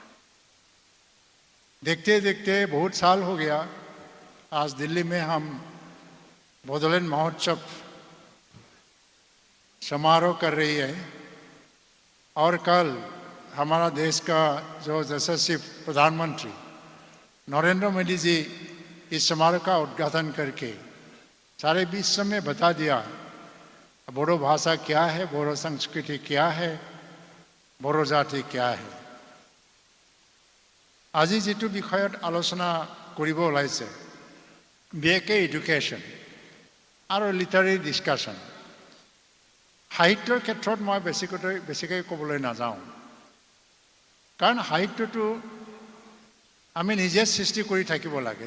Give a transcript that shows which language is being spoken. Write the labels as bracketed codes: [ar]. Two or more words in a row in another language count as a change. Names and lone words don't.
[hi] देखते देखते बहुत साल हो गया, आज दिल्ली में हम बोडोलैंड महोत्सव समारोह कर रही है और कल हमारा देश का जो यशस्वी प्रधानमंत्री नरेंद्र मोदी जी इस समारोह का उद्घाटन करके सारे विश्व में बता दिया बोडो भाषा क्या है, बोडो संस्कृति क्या है, बोडो जाति क्या है। [as] আজি যেটো বিষয়ত আলোচনা কৰিব ওলাইছে বিশেষকৈ এডুকেশ্যন আৰু [en] literary discussion, [as] সাহিত্যৰ ক্ষেত্ৰত মই বেছিকৈ ক'বলৈ নাযাওঁ, কাৰণ সাহিত্যটো আমি নিজে সৃষ্টি কৰি থাকিব লাগে।